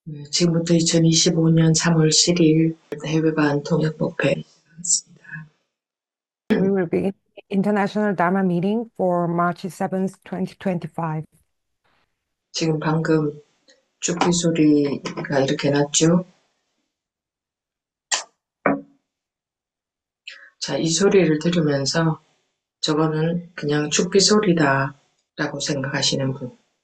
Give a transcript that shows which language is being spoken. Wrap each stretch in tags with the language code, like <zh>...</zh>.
<ko>지금부터 2025년 3월 7일 해외반 통역 목회 시작하겠습니다.</ko> <en>We will begin the International Dharma meeting for March 7th, 2025.</en> <ko>지금 방금 죽기 소리가 이렇게 났죠? 자, 이 소리를 들으면서 저거는 그냥 죽기 소리다 라고 생각하시는 분.</ko>